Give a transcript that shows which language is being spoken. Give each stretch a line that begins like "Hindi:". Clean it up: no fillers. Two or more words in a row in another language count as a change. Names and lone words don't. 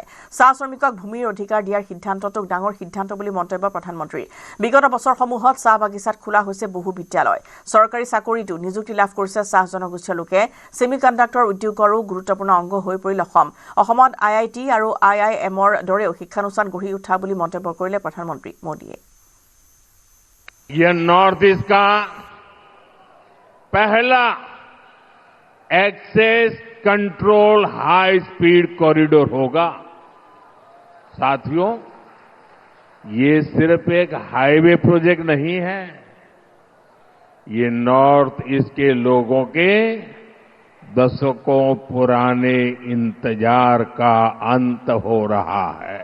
Assamese: চাহ শ্ৰমিকক ভূমিৰ অধিকাৰ দিয়াৰ সিদ্ধান্তটোক ডাঙৰ সিদ্ধান্ত বুলি মন্তব্য প্ৰধানমন্ত্ৰীৰ। বিগত বছৰসমূহত চাহ বাগিচাত খোলা হৈছে বহু বিদ্যালয়। চৰকাৰী চাকৰিতো নিযুক্তি লাভ কৰিছে চাহ জনগোষ্ঠীয় লোকে। ছেমি কণ্ডাক্টৰ উদ্যোগৰো গুৰুত্বপূৰ্ণ অংগ হৈ পৰিল অসম। অসমত IIT আৰু IIMৰ দৰেও শিক্ষানুষ্ঠান গঢ়ি উঠা বুলি মন্তব্য কৰিলে প্ৰধানমন্ত্ৰী মোদীয়ে।
Hindi: यह नॉर्थ ईस्ट का पहला
English: access control high speed corridor
Hindi: होगा। साथियों, ये सिर्फ एक
English: highway project
Hindi: नहीं है, ये नॉर्थ ईस्ट के लोगों के दशकों पुराने इंतजार का अंत हो रहा है।